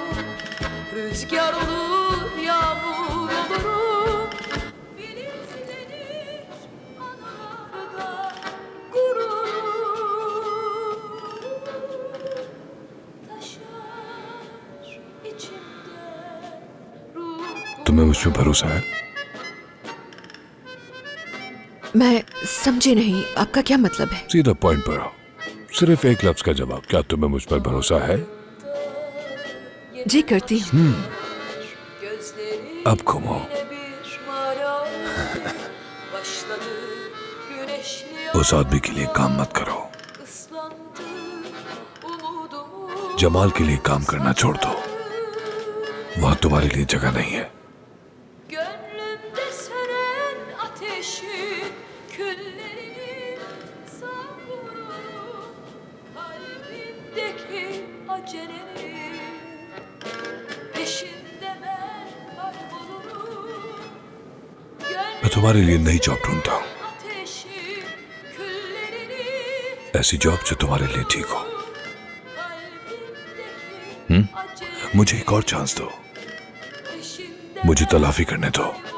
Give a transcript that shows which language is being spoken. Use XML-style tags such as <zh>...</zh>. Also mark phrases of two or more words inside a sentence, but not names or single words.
<tr>Rüzgar olur, yağmur olurum. Filizlenir anılarda gururum. Taşar içimden ruhum.</tr> <hi>तुम्हें मुझ पे भरोसा है? मैं समझी नहीं, आपका क्या मतलब है? सीधा पॉइंट पर आओ। सिर्फ एक लफ्ज का जवाब। क्या तुम्हें मुझ पर भरोसा है? जी करती हूँ। अब घूमो। उस आदमी के लिए काम मत करो। जमाल के लिए काम करना छोड़ दो। वहां तुम्हारे लिए जगह नहीं है।</hi> <tr>Gönlümde sönen ateşi, küllerini savururum. Kalbimdeki acelenin peşinde ben kaybolurum.</tr> <hi>मैं तुम्हारे लिए नई जॉब ढूंढता हूँ।</hi> <tr>Ateşi, küllerini</tr> <hi>ऐसी जॉब जो तुम्हारे लिए ठीक हो।</hi> <tr>kalbimdeki acelenin</tr> <hi>मुझे एक और चांस दो।</hi> <tr>peşinde</tr> <hi>मुझे तलाफी करने दो।</hi>